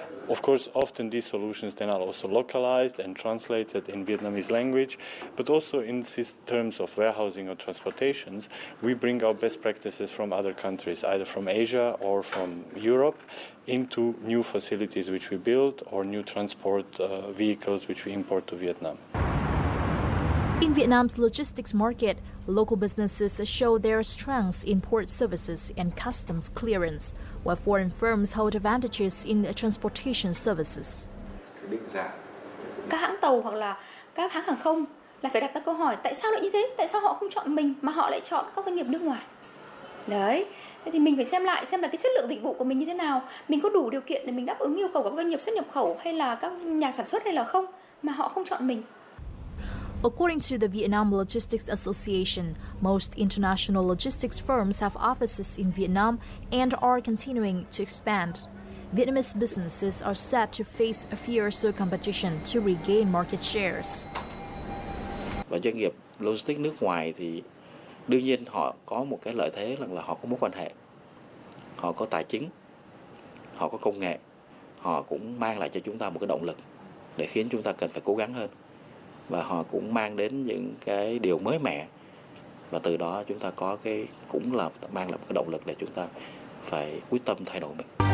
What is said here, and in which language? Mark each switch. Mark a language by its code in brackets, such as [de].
[en] Of course, often these solutions then are also localized and translated in Vietnamese language, but also in terms of warehousing or transportations, we bring our best practices from other countries, either from Asia or from Europe, into new facilities which we build or new transport vehicles which we import to Vietnam. In Vietnam's logistics market, local businesses show their strengths in port services and customs clearance, while foreign firms hold advantages in transportation services. [vi] Các hãng tàu hoặc là các hãng hàng không là phải đặt ra câu hỏi tại sao lại như thế? Tại sao họ không chọn mình mà họ lại chọn các doanh nghiệp nước ngoài? Đấy, thế thì mình phải xem lại xem là cái chất lượng dịch vụ của mình như thế nào, mình có đủ điều kiện để mình đáp ứng yêu cầu của các doanh nghiệp xuất nhập khẩu hay là các nhà sản xuất hay là không, mà họ không chọn mình. [en] According to the Vietnam Logistics Association, most international logistics firms have offices in Vietnam and are continuing to expand. Vietnamese businesses are set to face a fiercer competition to regain market shares. [vi] Và doanh nghiệp logistics nước ngoài thì đương nhiên họ có một cái lợi thế là họ có mối quan hệ, họ có tài chính, họ có công nghệ, họ cũng mang lại cho chúng ta một cái động lực để khiến chúng ta cần phải cố gắng hơn, và họ cũng mang đến những cái điều mới mẻ, và từ đó chúng ta có cũng là mang lại một cái động lực để chúng ta phải quyết tâm thay đổi mình.